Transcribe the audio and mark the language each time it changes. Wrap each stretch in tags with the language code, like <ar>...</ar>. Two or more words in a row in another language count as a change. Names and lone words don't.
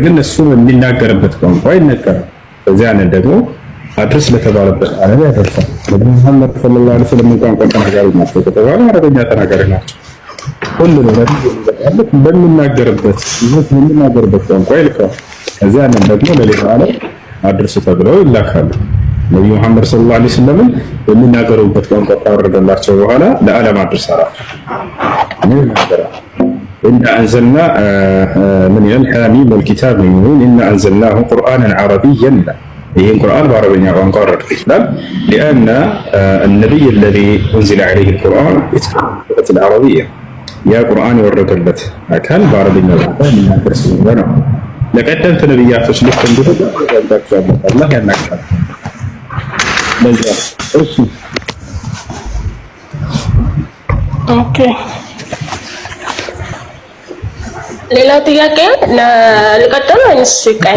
<am>ግን እሱ በሚናገርበት ቋንቋ ይነገራል። በዚያ ነው ደግሞ አድርስ ለተባለበት ዓለም ያደርሳል። ነብዩ መሐመድ</am> <ar>صلى الله عليه وسلم</ar> <am>ቋንቋ ተናጋሪ ናቸው ከተባለ አረበኛ ተናጋሪ ናቸው። ሁሉ ነብይ በሚናገርበት ቋንቋ ይልካል። ከዚያ ነው ደግሞ ለሌላ ዓለም አድርስ ተብለው ይላካሉ። ነብዩ መሐመድ</am> <ar>صلى الله عليه وسلم</ar> <am>በሚናገሩበት ቋንቋ ካወረደላቸው በኋላ ለዓለም አድርሰዋል።</am> <ar>إن أنزلنا من الحاميم والكتاب المبين إن أنزلناه قرآنا عربيا</ar> <am>ይህን ቁርአን በአረበኛ ቋንቋ ወረድኩት ይችላል።</am> <ar>لأن النبي الذي أنزل عليه القرآن يتكلم العربية</ar> <am>ያ ቁርአን የወረደለት አካል በአረበኛ ቋንቋ የሚናገር ስለሆነ ነው። ለቀደምት ነብያቶች ልክ እንዲሁ አላህ ያናግራል። ለዛ እሺ ኦኬ ሌላ ጥያቄ ልቀጥል ወይስ ይቀኝ?</am>